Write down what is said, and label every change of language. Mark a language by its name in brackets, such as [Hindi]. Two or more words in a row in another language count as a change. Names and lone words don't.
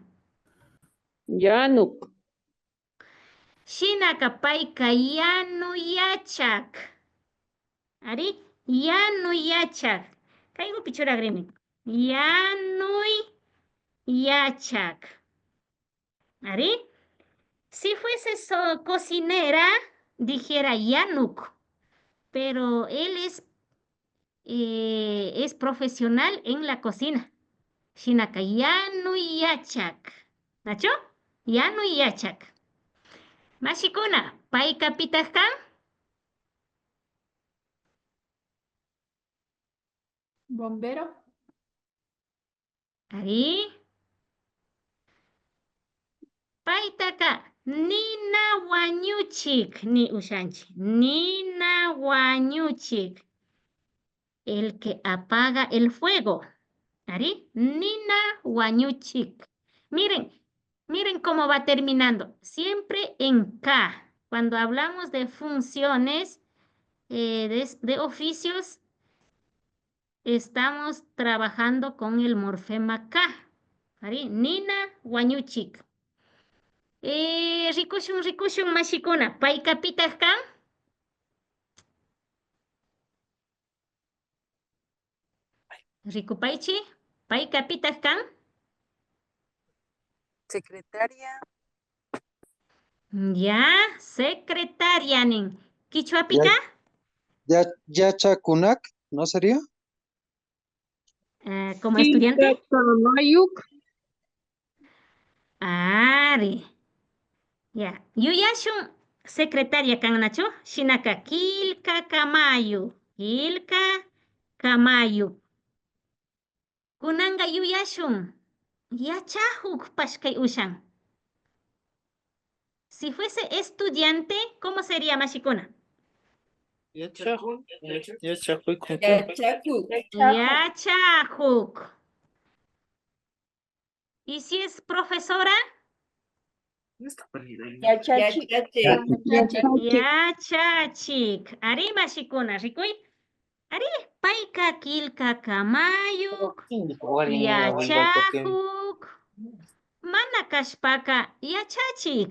[Quechua] Yanuk. Shinaka payka yanuyachak. Ari, yanuyachak. Kaygupi churagrimi. Yanuyachak. Ari, [Spanish] si fuese cocinera, dijera yanuk. Pero él es profesional en la cocina. [Quechua] Shinaka yanuyachak. ¿Nacho? Yanuyachak. Mashikuna, payka pitaq kan? [Spanish] Bombero. [Quechua] Ari. Paytaka nina wañuchik ni ushanchi. Nina wañuchik. [Spanish] El que apaga el fuego. [Quechua] Ari. Nina wañuchik. [Spanish] Miren cómo va terminando. Siempre en K. Cuando hablamos de funciones, de oficios, estamos trabajando con el morfema K. [Quechua] Ari, Nina wañuchik. Rikushun mashikuna. Payka pitaq kan? Rikupaychi. Payka pitaq kan? [Spanish] Secretaria. [Quechua] Ya, secretaria nin. ¿Kichwapika? Yachakunak, [Spanish] ¿no sería? como estudiante. [Quechua] Kamayuk. Ari. Ya. Yuyashun secretaria kan Nacho. Shinaka kilka kamayu. Kilka kamayu. Kunanga yuyashun. Yachahuk pashkay ushan. [Spanish] Si fuese estudiante, ¿cómo sería Mashikuna? [Quechua] Yachahuk. Yachahuk. [Spanish] ¿Y si es profesora? [Quechua] Yachachik. Ari Mashikuna, rikuy. Ari paika kilka kamayuk. Yachahuk. Mana kashpaka yachachik.